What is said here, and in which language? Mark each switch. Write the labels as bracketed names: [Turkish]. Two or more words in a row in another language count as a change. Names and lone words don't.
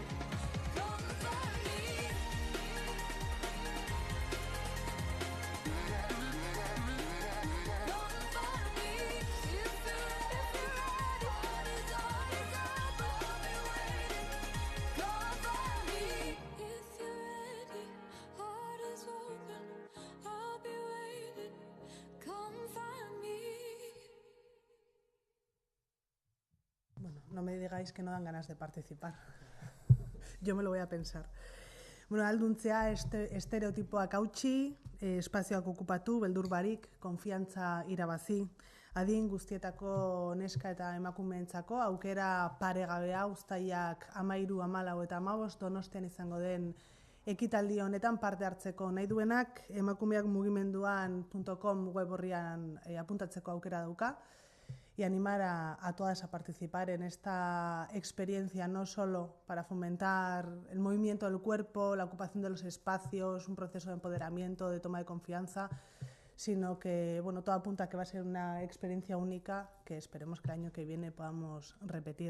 [English] Come find me. Come find me. If you're ready, heart is open, I'll be waiting. Come find me. If you're ready, heart is open, I'll be waiting. Come find me. [Spanish] Bueno, no me digáis que no dan ganas de participar. Yo me lo voy a pensar. [Basque] Bueno, alduntzea estereotipoak hautsi, espazioak okupatu, beldur barik, konfiantza irabazi, adin guztietako neska eta emakumeentzako aukera paregabea uztailak 13, 14 eta 15 Donostian izango den ekitaldi honetan parte hartzeko nahi duenak emakumeakmugimenduan.com web orrian apuntatzeko aukera dauka. [Spanish] Y animar a todas a participar en esta experiencia, no solo para fomentar el movimiento del cuerpo, la ocupación de los espacios, un proceso de empoderamiento, de toma de confianza, sino que bueno, todo apunta a que va a ser una experiencia única que esperemos que el año que viene podamos repetir.